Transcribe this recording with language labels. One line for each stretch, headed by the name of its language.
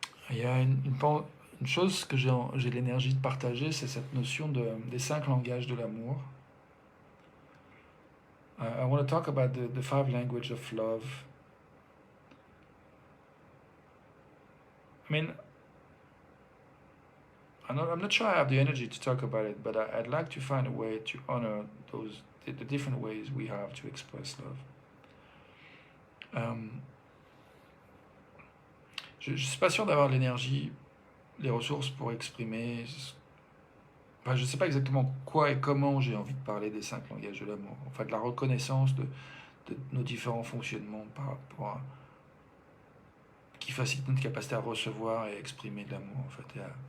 French: Il y a une chose que j'ai l'énergie de partager, c'est cette notion des 5 langages de l'amour.
English: I want to talk about the 5 languages of love. I mean, I'm not sure I have the energy to talk about it, but I'd like to find a way to honor the different ways we have to express love.
French: Je ne suis pas sûr d'avoir l'énergie, les ressources pour exprimer. Enfin, je ne sais pas exactement quoi et comment j'ai envie de parler des 5 langages de l'amour. Enfin, de la reconnaissance de nos différents fonctionnements par rapport à, qui facilitent notre capacité à recevoir et exprimer de l'amour, en fait.